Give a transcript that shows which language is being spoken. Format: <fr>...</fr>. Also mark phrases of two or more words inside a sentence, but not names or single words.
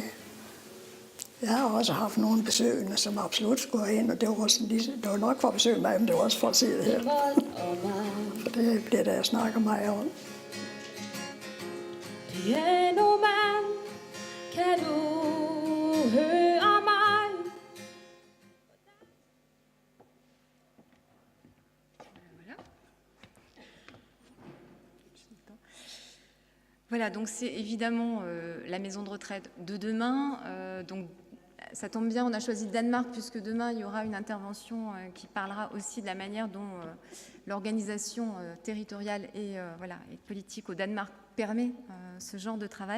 <da>Jeg har også haft nogle besøgende, som absolut skulle ind, og det var nok for at besøge mig, men det var også for at se det her. For det bliver der, jeg snakker meget om. Pianoman, kan du høre mig?</da> <fr>Voilà, donc c'est évidemment la maison de retraite de demain. Donc ça tombe bien, on a choisi Danemark puisque demain il y aura une intervention qui parlera aussi de la manière dont l'organisation territoriale et politique au Danemark permet ce genre de travail.</fr>